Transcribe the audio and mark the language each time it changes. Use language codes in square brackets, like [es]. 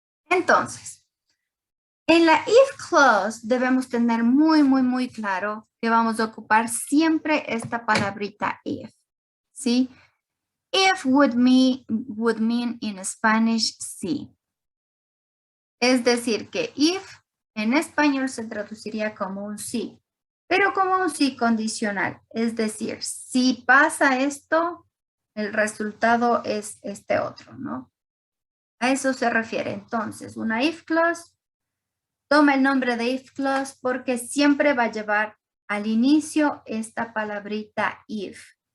[es] Entonces, en la if clause debemos tener muy claro que vamos a ocupar siempre esta palabrita if, ¿sí? [en] If would mean in Spanish sí. [es] Es decir, que if en español se traduciría como un sí, pero como un sí condicional. Es decir, si pasa esto, el resultado es este otro, ¿no? A eso se refiere. Entonces, una if clause, toma el nombre de if clause porque siempre va a llevar al inicio esta palabrita if.